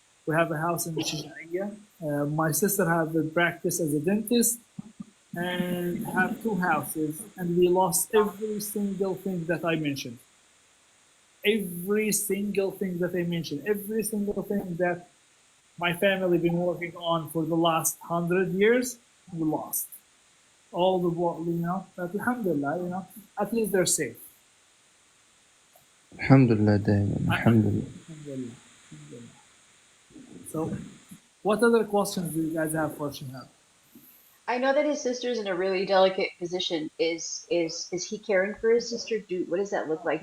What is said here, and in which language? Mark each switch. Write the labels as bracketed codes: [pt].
[en] We have a house in Shehab. My sister have a practice as a dentist and have 2 houses, and we lost every single thing that I mentioned. Every single thing that I mentioned, every single thing that my family been working on for the last 100 years, we lost. All the work, but alhamdulillah, at least they're safe. [ar] الحمد لله دائما، الحمد لله. Alhamdulillah. Alhamdulillah. [en] So, what other questions do you guys have for Shehab? I know that his sister's in a really delicate position. Is he caring for his sister? What does that look like?